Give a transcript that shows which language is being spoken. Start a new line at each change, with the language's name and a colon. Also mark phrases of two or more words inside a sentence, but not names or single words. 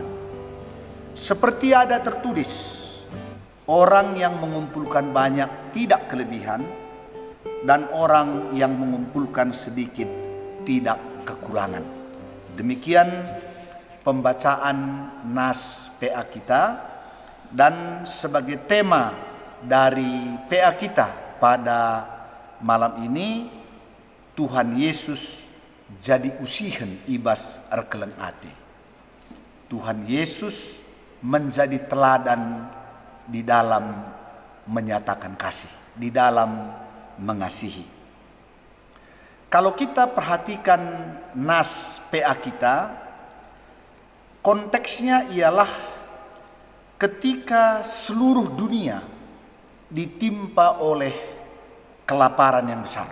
Indonesian: Seperti ada tertulis, orang yang mengumpulkan banyak tidak kelebihan, dan orang yang mengumpulkan sedikit tidak kekurangan. Demikian pembacaan nas PA kita, dan sebagai tema dari PA kita pada malam ini
Batak Karo: Tuhan Yesus jadi usihen ibas arkeleng ate.
Indonesian: Tuhan Yesus menjadi teladan di dalam menyatakan kasih, di dalam mengasihi. Kalau kita perhatikan nas PA kita, konteksnya ialah ketika seluruh dunia ditimpa oleh kelaparan yang besar.